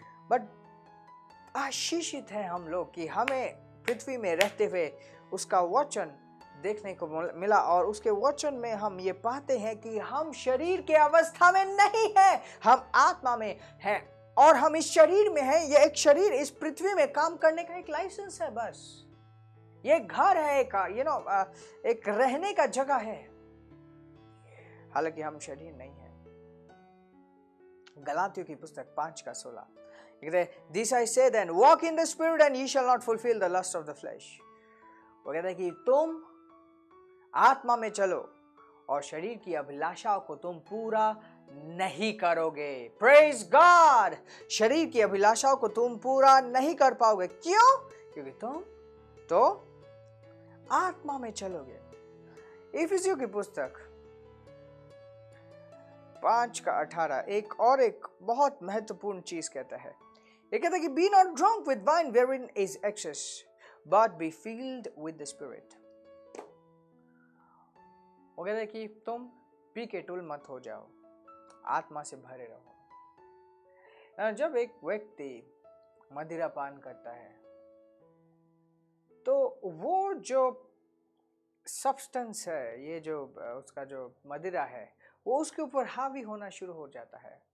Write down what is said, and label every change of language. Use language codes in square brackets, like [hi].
[hi] But आशीषित है हम लोग कि हमें पृथ्वी में रहते हुए उसका वचन देखने को मिला, और उसके वचन में हम ये पाते हैं कि हम शरीर के अवस्था में नहीं हैं, हम आत्मा में हैं, और हम इस शरीर में हैं। ये एक शरीर इस पृथ्वी में काम करने का एक लाइसेंस है, बस ये घर है, एक रहने का जगह है, हालांकि हम शरीर नहीं है। गलातियों की पुस्तक [en] 5:16 This I say then, walk in the spirit and ye shall not fulfill the lust of the flesh. [hi] वो कहता है कि तुम आत्मा में चलो और शरीर की अभिलाषाओं को तुम पूरा नहीं करोगे। [en] Praise God! [hi] शरीर की अभिलाषाओं को तुम पूरा नहीं कर पाओगे। क्यों? क्योंकि तुम तो आत्मा में चलोगे। इफिसियों की पुस्तक 5:18 एक बहुत महत्वपूर्ण चीज कहता है। ये कहता है कि [en] be not drunk with wine wherein is excess, but be filled with the spirit. [hi] वो कहता है कि तुम पी के टुल मत हो जाओ, आत्मा से भरे रहो। जब एक व्यक्ति मदिरा पान करता है तो वो जो सब्सटेंस है, ये जो उसका जो मदिरा है, वो उसके ऊपर हावी होना शुरू हो जाता है।